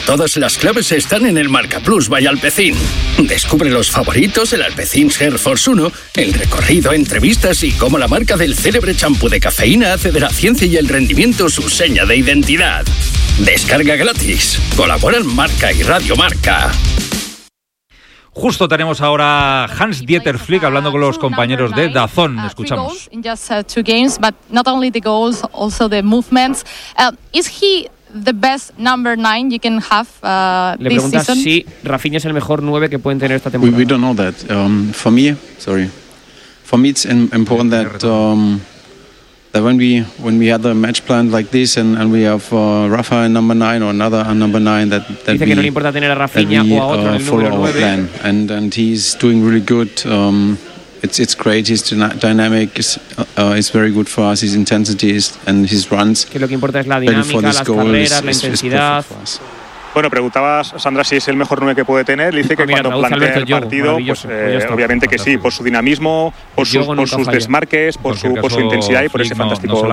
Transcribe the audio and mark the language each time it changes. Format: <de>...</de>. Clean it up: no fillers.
<es>Todas las claves están en el Marca Plus by Alpecin. Descubre los favoritos, el Alpecin Air Force 1, el recorrido, entrevistas y cómo la marca del célebre champú de cafeína hace de la ciencia y el rendimiento su seña de identidad. Descarga gratis. Colaboran Marca y Radio Marca. Justo tenemos ahora Hans-Dieter Flick hablando con los compañeros de DAZN. Escuchamos.</es> <en>In just two games, but not only the goals, also the movements. Is he the best number nine you can have this season?</en> <es>Le preguntas si Rafinha es el mejor nueve que pueden tener esta temporada.</es> <en>We don't know that. For me, it's important that when we had a match planned like this and we have Rafa in number nine or another number nine that</en> <es>dice que no le importa tener a Rafinha o a otro en el número 9 plan.</es> <en>And he's doing really good. It's great. His dynamic is very good for us. His intensity is and his runs.</en> <es>Que lo que importa es la dinámica, las carreras, la intensidad. Bueno, preguntaba Sandra si es el mejor 9 que puede tener. Le dice que cuando plantea el partido, pues obviamente que sí, por su dinamismo, por sus desmarques, por su intensidad y por ese fantástico</es>